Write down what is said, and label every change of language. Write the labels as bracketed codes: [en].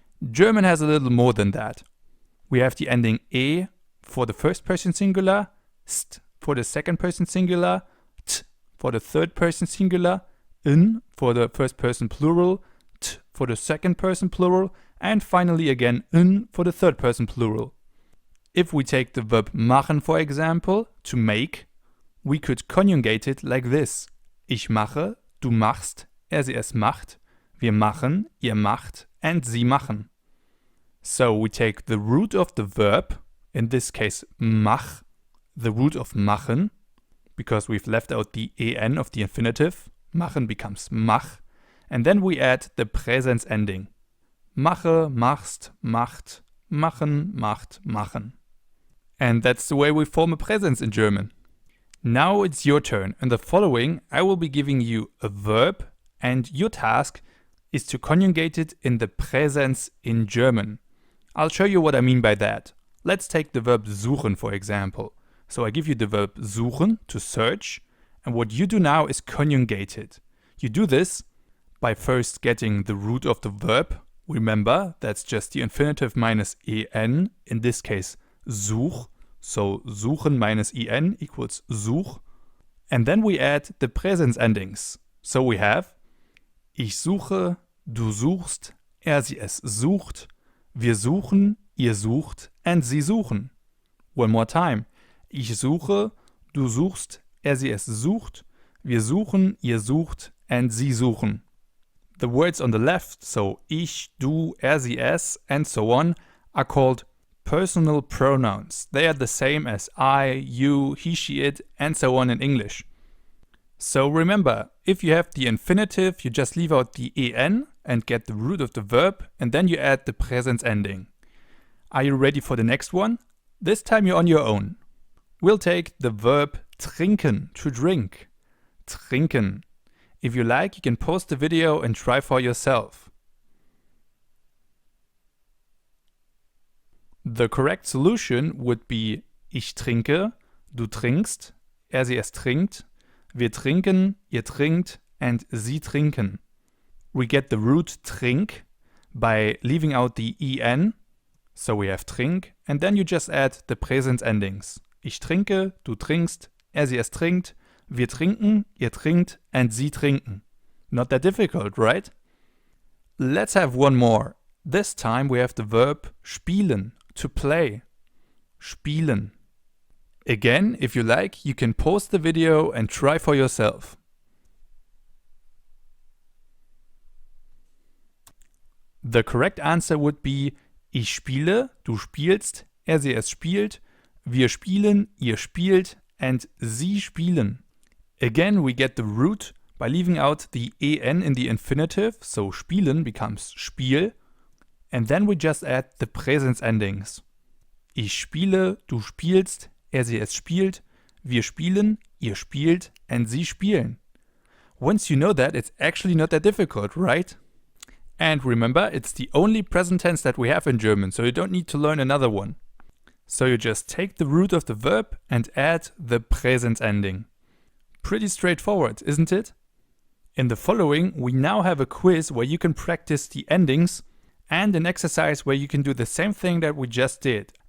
[en] German has a little more than that. We have the ending e for the first person singular, st for the second person singular, t for the third person singular, in for the first person plural, t for the second person plural, and finally again in for the third person plural. If we take the verb machen, for example, to make, we could conjugate it like this. [de] Ich mache, du machst, sie es macht, wir machen, ihr macht, and sie machen. [en] So we take the root of the verb, in this case mach, the root of machen, because we've left out the en of the infinitive, machen becomes mach, and then we add the presens ending. [de] Mache, machst, macht, machen, macht, machen. [en] And that's the way we form a presens in German. Now it's your turn. In the following, I will be giving you a verb, and your task is to conjugate it in the presens in German. I'll show you what I mean by that. Let's take the verb suchen, for example. So I give you the verb suchen, to search, and what you do now is conjugate it. You do this by first getting the root of the verb. Remember, that's just the infinitive minus en, in this case such. So suchen minus en equals such. And then we add the presens endings. So we have [de] ich suche, du suchst, sie es sucht, wir suchen, ihr sucht, and sie suchen. [en] One more time. [de] Ich suche, du suchst, sie es sucht, wir suchen, ihr sucht, and sie suchen. [en] The words on the left, so ich, du, sie, es, and so on, are called personal pronouns. They are the same as I, you, he, she, it, and so on in English. So remember, if you have the infinitive, you just leave out the en and get the root of the verb, and then you add the presens ending. Are you ready for the next one? This time you're on your own. We'll take the verb Trinken, to drink. Trinken. If you like, you can pause the video and try for yourself. The correct solution would be [de] ich trinke, du trinkst, sie es trinkt, wir trinken, ihr trinkt, and sie trinken. [en] We get the root trink by leaving out the en, so we have trink, and then you just add the present endings. [de] Ich trinke, du trinkst, sie es trinkt, wir trinken, ihr trinkt, and sie trinken. [en] Not that difficult, right? Let's have one more. This time we have the verb spielen, to play. Spielen. Again, if you like, you can pause the video and try for yourself. The correct answer would be [de] ich spiele, du spielst, sie es spielt, wir spielen, ihr spielt, and sie spielen. [en] Again, we get the root by leaving out the en in the infinitive, so spielen becomes Spiel, and then we just add the present endings. [de] Ich spiele, du spielst, sie es spielt, wir spielen, ihr spielt, and sie spielen. [en] Once you know that, it's actually not that difficult, right? And remember, it's the only present tense that we have in German, so you don't need to learn another one. So you just take the root of the verb and add the present ending. Pretty straightforward, isn't it? In the following, we now have a quiz where you can practice the endings and an exercise where you can do the same thing that we just did.